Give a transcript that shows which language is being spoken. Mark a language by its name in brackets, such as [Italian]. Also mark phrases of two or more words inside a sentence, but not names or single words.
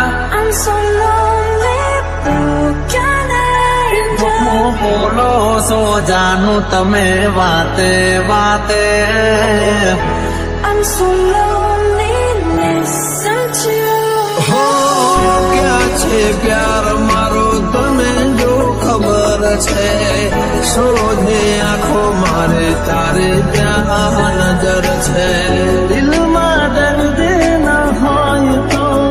[English] I'm so lonely, broken angel. [Gujarati] બોલો સો જાનું તમે વાતે વાતે [English] I'm so lonely, listen to. [Gujarati] હો ક્યાં છે પ્યાર મારો તને જો ખબર છે શોધે આંખો મારે તારે ત્યાં નજર છે દિલમાં દર્દ ન હોય તો